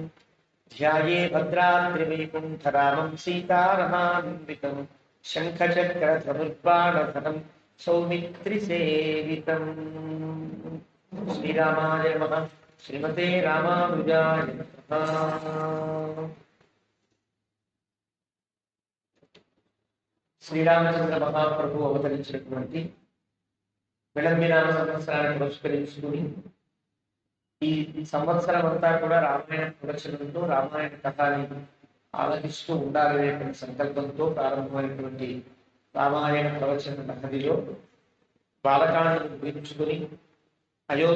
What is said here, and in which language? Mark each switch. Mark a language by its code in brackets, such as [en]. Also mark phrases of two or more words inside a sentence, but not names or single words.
[sa] ध्याये भद्राद्रिवैकुण्ठरामं सीतारमान्वितं शङ्खचक्रधनुर्बाणधरं सौमित्रिसेवितम्। श्रीरामाय नमः। श्रीमते रामानुजाय नमः। [te] శ్రీరామచంద్ర మహాప్రభు అవతరించినటువంటి విళంబినామ సంవత్సరాన్ని పురస్కరించుకుని ఈ సంవత్సరం అంతా కూడా రామాయణ ప్రదర్శనంతో రామాయణ కథని ఆలకిస్తూ ఉండాలనేటువంటి సంకల్పంతో ప్రారంభమైనటువంటి రామాయణ ప్రవచన నగదిలో బాలకాండను గురించుకుని